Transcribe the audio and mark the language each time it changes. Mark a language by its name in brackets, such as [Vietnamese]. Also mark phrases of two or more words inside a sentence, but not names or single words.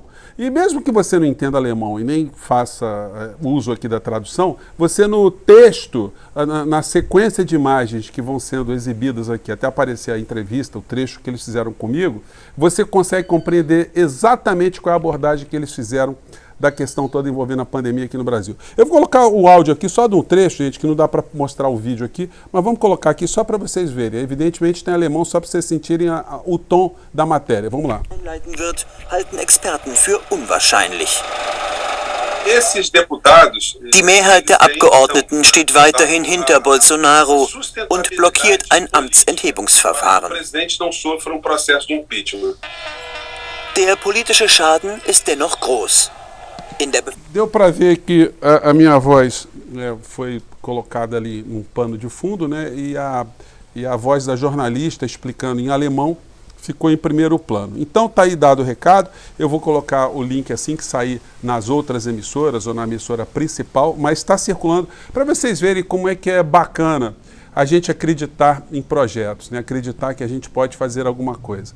[Portuguese] E mesmo que você não entenda alemão e nem faça uso aqui da tradução, você no texto, na sequência de imagens que vão sendo exibidas aqui, até aparecer a entrevista, o trecho que eles fizeram comigo, você consegue compreender exatamente qual é a abordagem que eles fizeram da questão toda envolvendo a pandemia aqui no Brasil. Eu vou colocar o áudio aqui só de um trecho, gente, que não dá para mostrar o vídeo aqui, mas vamos colocar aqui só para vocês verem. Evidentemente tem alemão só para vocês sentirem o tom da matéria. Vamos lá. [German] Halten Experten für unwahrscheinlich. [Portuguese] Esses deputados, [German] Die Mehrheit der Abgeordneten steht weiterhin hinter Bolsonaro und blockiert ein Amtsenthebungsverfahren. [Portuguese] O presidente não sofra um processo de impeachment. [German] Der politische Schaden ist dennoch groß. [Portuguese] Deu para ver que a minha voz foi colocada ali num pano de fundo, e a voz da jornalista explicando em alemão ficou em primeiro plano. Então está aí dado o recado, eu vou colocar o link assim que sair nas outras emissoras ou na emissora principal, mas está circulando para vocês verem como é que é bacana a gente acreditar em projetos, acreditar que a gente pode fazer alguma coisa.